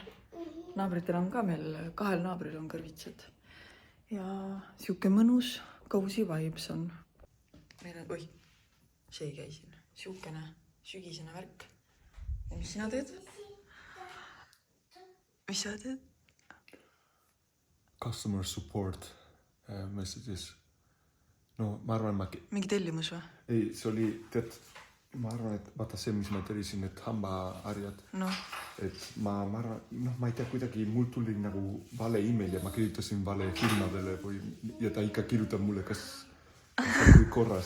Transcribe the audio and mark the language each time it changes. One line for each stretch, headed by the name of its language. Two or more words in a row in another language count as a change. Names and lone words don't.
Estonian: Naabritel on ka meil, 2 naabril on kõrvitsad. Ja siuke mõnus,
English: cozy vibes
Estonian: on. Meil on, see ei käi siin. Siukene sügisene värk. Ja mis sina teed? Mis sa teed?
English: Customer support messages.
Estonian: No ma arvan, mingi tellimus või? Ei, see oli, ma arvan, et vaata see, mis ma tellisin, need hambaharjad. No. Et ma arvan, ma ei tea, kuidagi mul tuli nagu vale email ja ma kirjutasin vale firmadele ja ta ikka kirjutab mulle, kas on kõik korras.